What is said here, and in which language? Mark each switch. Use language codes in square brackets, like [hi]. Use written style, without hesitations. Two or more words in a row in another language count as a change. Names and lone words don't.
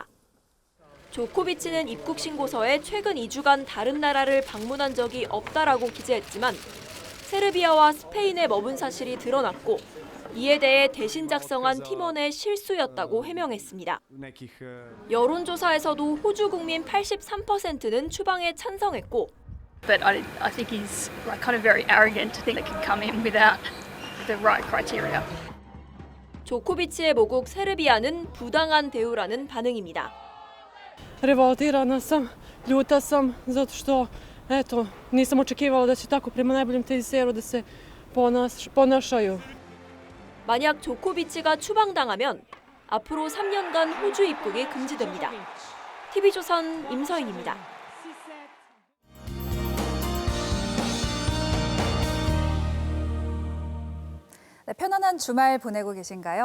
[ko] 조코비치는 입국 신고서에 최근 2주간 다른 나라를 방문한 적이 없다라고 기재했지만 세르비아와 스페인에 머문 사실이 드러났고 이에 대해 대신 작성한 팀원의 실수였다고 해명했습니다. 여론조사에서도 호주 국민 83%는 추방에 찬성했고 [en] But I think he's kind of very arrogant to think they can come in without the right criteria. [ko] 조코비치의 모국 세르비아는 부당한 대우라는 반응입니다. [sr] revoltirana sam, ljuta sam zato što eto nisam očekivala da će tako prema najboljem teniseru da se ponašaju. [ko] 만약 조코비치가 추방당하면 앞으로 3년간 호주 입국이 금지됩니다. TV조선 임서인입니다. 네, 편안한 주말 보내고 계신가요?